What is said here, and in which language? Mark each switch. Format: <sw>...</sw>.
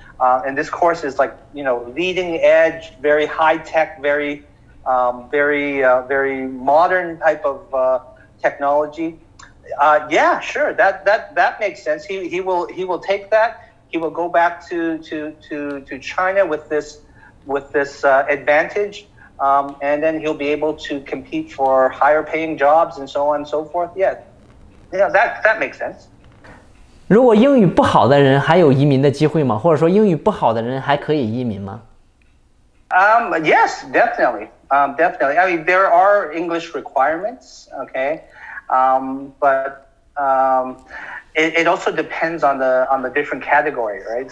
<en>And this course is like, leading edge, very high tech, very modern type of technology. Yeah, sure. That makes sense. He will take that. He will go back to China with this advantage, and then he'll be able to compete for higher paying jobs and so on and so forth. Yeah, that makes sense.</en> <zh>如果英语不好的人还有移民的机会吗？或者说英语不好的人还可以移民吗？</zh> <en>Yes, definitely. Definitely. I mean, there are English requirements. Okay. But it also depends on the different category, right?</en>